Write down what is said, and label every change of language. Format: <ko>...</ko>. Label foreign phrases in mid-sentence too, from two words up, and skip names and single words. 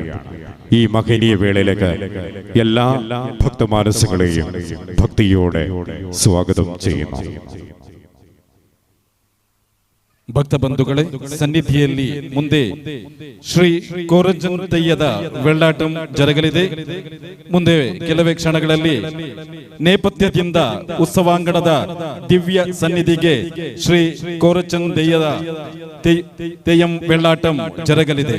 <ml>ഈ മഹനീയ വേളയിലേക്ക് എല്ലാ ഭക്തമാനസങ്ങളെയും ഭക്തിയോടെ സ്വാഗതം ചെയ്യുന്നു.</ml> <kn>ಭಕ್ತಬಂಧುಗಳೇ, ಸನ್ನಿಧಿಯಲ್ಲಿ ಮುಂದೆ ಶ್ರೀ ಕೋರಜನ್ ತೆಯ್ಯದ ವೆಳ್ಳಾಟಂ ಜರಗಲಿದೆ. ಮುಂದೆ ಕೆಲವೇ ಕ್ಷಣಗಳಲ್ಲಿ ನೇಪಥ್ಯದಿಂದ ಉತ್ಸವಾಂಗಣದ ದಿವ್ಯ ಸನ್ನಿಧಿಗೆ ಶ್ರೀ ಕೋರಚನ್ ತೆಯ್ಯದ ತೆಯ್ಯಂ ವೆಳ್ಳಾಟಂ ಜರಗಲಿದೆ.</kn>